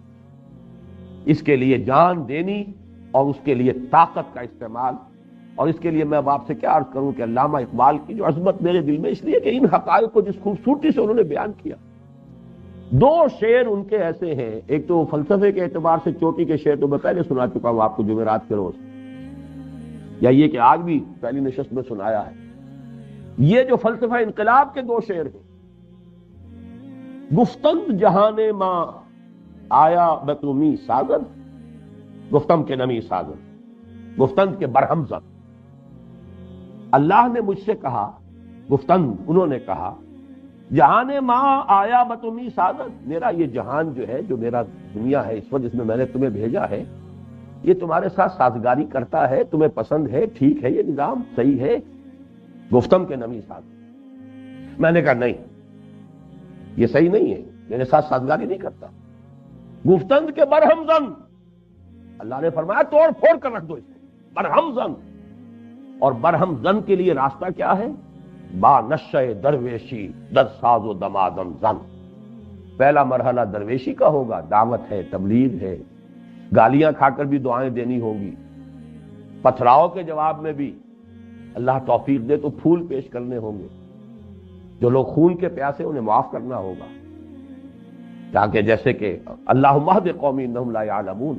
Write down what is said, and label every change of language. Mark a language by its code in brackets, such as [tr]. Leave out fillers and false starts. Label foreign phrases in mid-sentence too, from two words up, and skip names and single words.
[ur] اس کے لیے جان دینی اور اس کے لیے طاقت کا استعمال، اور اس کے لیے میں اب آپ سے کیا عرض کروں کہ علامہ اقبال کی جو عظمت میرے دل میں اس لیے کہ ان حقائق کو جس خوبصورتی سے انہوں نے بیان کیا، 2 شعر ان کے ایسے ہیں، ایک تو فلسفے کے اعتبار سے چوٹی کے شعر تو میں پہلے سنا چکا ہوں آپ کو جمعرات کے روز، یا یہ کہ آج بھی پہلی نشست میں سنایا ہے۔ یہ جو فلسفہ انقلاب کے 2 شعر ہیں، [fa] گفتند جہان ماں آیا بتومی سازد، گفتم کے نمی سازد، گفتند کے برہم زد۔ [ur] اللہ نے مجھ سے کہا، گفتند انہوں نے کہا، [fa] جہان ماں آیا بتومی سازد، [ur] میرا یہ جہان جو ہے، جو میرا دنیا ہے اس وقت جس میں میں نے تمہیں بھیجا ہے، یہ تمہارے ساتھ سازگاری کرتا ہے، تمہیں پسند ہے، ٹھیک ہے، یہ نظام صحیح ہے۔ [fa] گفتم کے نمی سازد، [ur] میں نے کہا نہیں، یہ صحیح نہیں ہے، میرے ساتھ سازگاری نہیں کرتا۔ [fa] گفتند کے برہم زن، [ur] اللہ نے فرمایا توڑ پھوڑ کر رکھ دو اس کو، [fa] برہم زن۔ [ur] اور [fa] برہم زن [ur] کے لیے راستہ کیا ہے؟ [fa] با نشہ درویشی در ساز و دمادم زن۔ [ur] پہلا مرحلہ درویشی کا ہوگا، دعوت ہے، تبلیغ ہے، گالیاں کھا کر بھی دعائیں دینی ہوں گی، پتھراؤ کے جواب میں بھی اللہ توفیق دے تو پھول پیش کرنے ہوں گے، جو لوگ خون کے پیاسے انہیں معاف کرنا ہوگا، تاکہ جیسے کہ [ar] اللہم اہد قومی انہم لا یعلمون۔